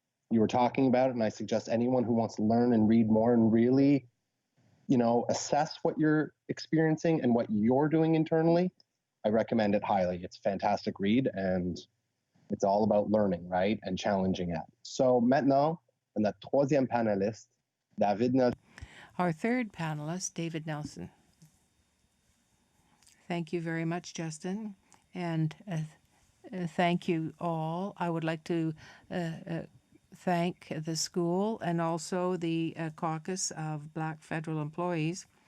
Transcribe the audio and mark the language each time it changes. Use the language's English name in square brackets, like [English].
[English] You were talking about it, and I suggest anyone who wants to learn and read more and really, assess what you're experiencing and what you're doing internally, I recommend it highly. It's a fantastic read, and it's all about learning, right, and challenging it. [French] So maintenant, notre troisième panéliste, David Nelson. [English] Our third panelist, David Nelson. Thank you very much, Justin, and thank you all. I would like to thank the school and also the caucus of Black federal employees.